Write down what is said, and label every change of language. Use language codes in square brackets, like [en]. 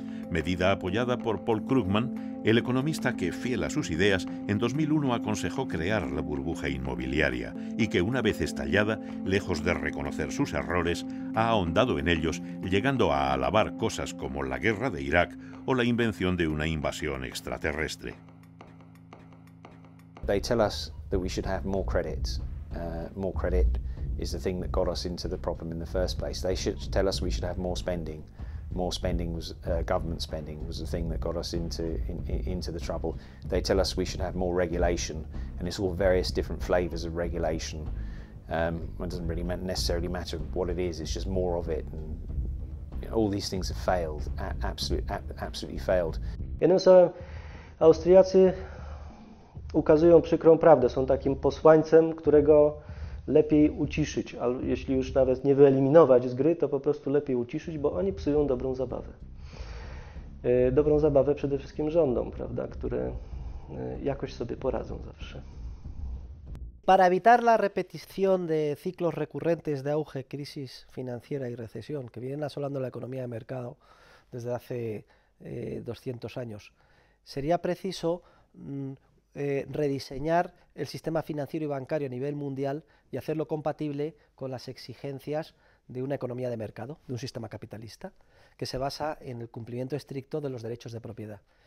[es] Medida apoyada por Paul Krugman, el economista que, fiel a sus ideas, en 2001 aconsejó crear la burbuja inmobiliaria y que, una vez estallada, lejos de reconocer sus errores, ha ahondado en ellos, llegando a alabar cosas como la guerra de Irak o la invención de una invasión extraterrestre. [en] They tell us that we should have more credit. More credit is the thing that got us into the problem in the first place. They should tell us we should have more spending. More spending was government spending was the thing that got us into the trouble. They tell us we should have more regulation, and it's all various different flavours of regulation. It doesn't really necessarily matter what it is. It's just more of it. And you know, all these things have failed. Absolutely failed. [pl] Jednym słowem, Austriacy ukazują przykrą prawdę. Są takim posłańcem, którego lepiej uciszyć, ale jeśli już nawet nie wyeliminować z gry, to po prostu lepiej uciszyć, bo oni psują dobrą zabawę. Dobrą zabawę przede wszystkim rządom, prawda, które jakoś sobie poradzą zawsze. [es] Para evitar la repetición de ciclos recurrentes de auge, crisis financiera y recesión que vienen asolando la economía de mercado desde hace 200 años. Sería preciso rediseñar el sistema financiero y bancario a nivel mundial y hacerlo compatible con las exigencias de una economía de mercado, de un sistema capitalista, que se basa en el cumplimiento estricto de los derechos de propiedad.